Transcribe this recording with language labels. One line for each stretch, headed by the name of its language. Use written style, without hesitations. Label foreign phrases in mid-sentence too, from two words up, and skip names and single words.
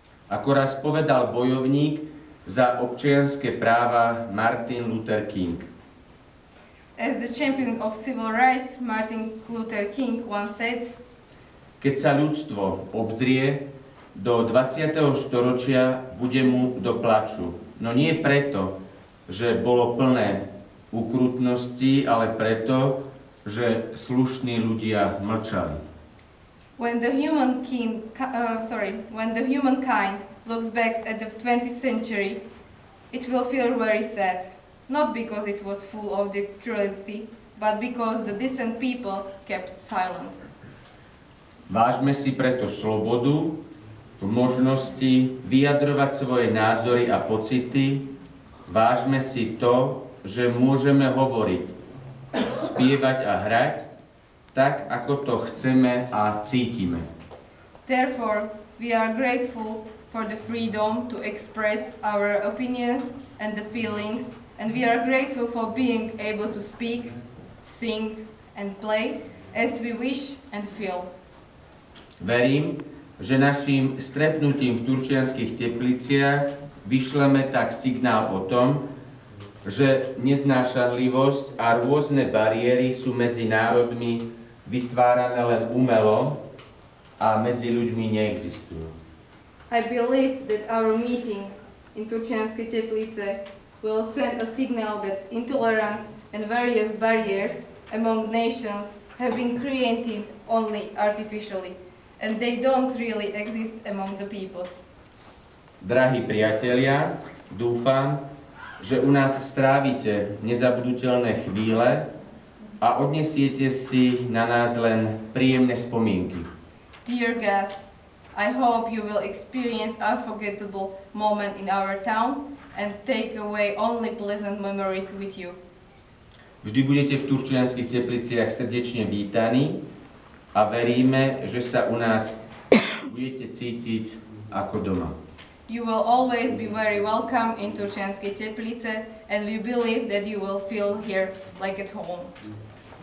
Slovak: ako raz povedal bojovník za občianske práva Martin Luther King.
English: As the champion of civil rights, Martin Luther King once said,
Slovak: keď sa ľudstvo obzrie do 20. storočia, bude mu do plaču. No nie preto, že bolo plné ukrutnosti, ale preto, že slušní ľudia mlčali.
English: When the humankind looks back at the 20th century, it will feel very sad, not because it was full of the cruelty, but because the decent people kept silent.
Slovak: Vážme si preto slobodu v možnosti vyjadrovať svoje názory a pocity. Vážme si to, že môžeme hovoriť, spievať a hrať tak, ako to chceme a cítime.
English: Therefore, we are grateful for the freedom to express our opinions and the feelings, and we are grateful for being able to speak, sing, and play as we wish and feel.
Slovak: Verím, že naším stretnutím v Turčianskych Tepliciach vyšleme tak signál o tom, že neznášanlivosť a rôzne bariéry sú medzi národmi vytvárané len umelo a medzi ľuďmi neexistujú.
English: I believe that our meeting in Turčianske Teplice will send a signal that intolerance and various barriers among nations have been created only artificially, and they don't really exist among the peoples.
Slovak: Drahí priatelia, dúfam, že u nás strávite nezabudnutelné chvíle a odnesiete si na nás len príjemné spomienky.
English: Dear guests, I hope you will experience unforgettable moment in our town and take away only pleasant memories with you.
Slovak: Vždy budete v Turčianskych Tepliciach srdečne vítaní a veríme, že sa u nás budete cítiť ako doma.
English: You will always be very welcome in Turčianske Teplice, and we believe that you will feel here like at home.